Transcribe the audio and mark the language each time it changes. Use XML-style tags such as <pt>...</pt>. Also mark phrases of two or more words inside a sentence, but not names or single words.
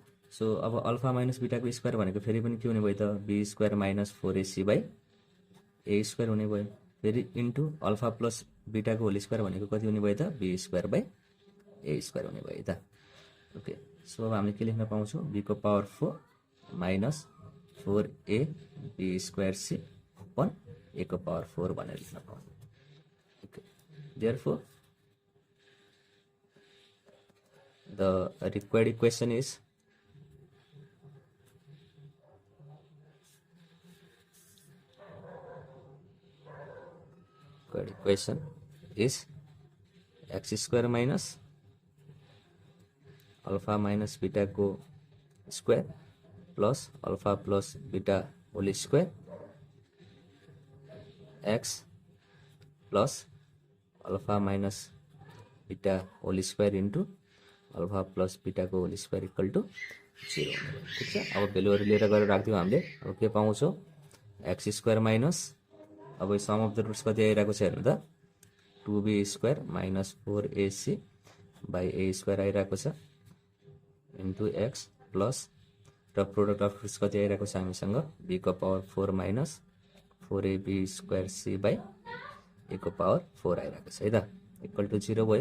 <ne>सो अब</ne> <en>alpha minus beta square</en> <ne>भनेको फेरि पनि के हुने भयो त,</ne> <en>b square minus 4ac by a square</en> <ne>हुने भयो। फेरि इन्टु अल्फा प्लस बीटाको होल स्क्वायर भनेको कति हुने भयो त, बी स्क्वायर बाई ए स्क्वायर हुने भयो त। ओके, सो अब हामीले के लेख्न पाउँछौँ, बी को पावर 4 माइनस 4a बी स्क्वायर सी अपन ए को पावर 4 भनेर लेख्न पाउँछौँ। ओके,</ne> <en>therefore the required equation is x square minus alpha minus beta square plus alpha plus beta whole square x plus alpha minus beta whole square into alpha plus beta whole square equal to 0.</en> <ne>ठीक छ। अब भेल्युहरू लिएर गएर राख्दियौँ हामीले। अब के पाउँछौँ, एक्स स्क्वायर माइनस, अब</ne> <en>sum of the roots</en> <ne>कति आइरहेको छ हेर्नु त, 2b स्क्वायर माइनस 4ac बाई ए स्क्वायर आइरहेको छ इन्टु एक्स प्लस र</ne> <en>product of roots</en> <ne>कति आइरहेको छ हामीसँग, b को पावर 4 माइनस 4ab स्क्वायर c बाई ए को पावर 4 आइरहेको छ है त, इक्वल टू 0 भयो।</ne>